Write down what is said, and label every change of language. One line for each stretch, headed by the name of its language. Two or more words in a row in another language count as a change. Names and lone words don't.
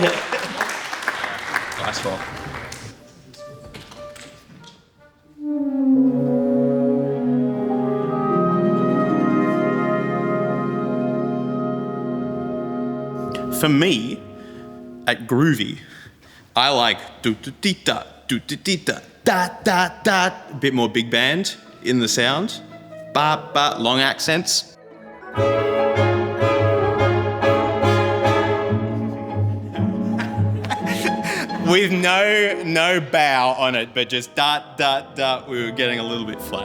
English: Nice one. For me, at Groovy, I like do-do-dee-da, do-do-dee-da, da-da-da, a bit more big band in the sound, ba-ba, long accents. With no bow on it, but just da-da-da, we were getting a little bit flat.